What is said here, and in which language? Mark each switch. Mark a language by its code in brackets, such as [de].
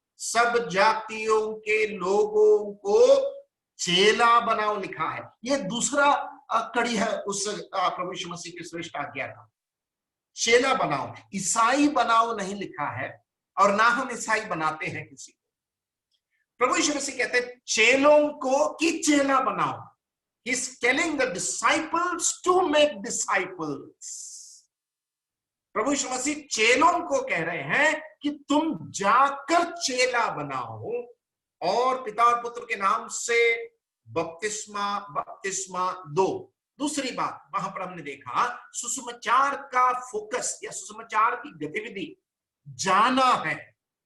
[hi] सब जातियों के लोगों को चेला बनाओ, लिखा है। ये दूसरा कड़ी है उस प्रभु यीशु मसीह की श्रेष्ठ आज्ञा का, चेला बनाओ। ईसाई बनाओ नहीं लिखा है, और ना हम ईसाई बनाते हैं किसी को। प्रभु यीशु मसीह कहते हैं चेलों को कि चेला बनाओ। [en] He is telling the disciples to make disciples. [hi] प्रभु यीशु मसीह चेलों को कह रहे हैं कि तुम जाकर चेला बनाओ और पिता और पुत्र के नाम से बपतिस्मा दो। दूसरी बात वहां पर हमने देखा सुसमाचार का फोकस या सुसमाचार की गतिविधि जाना है।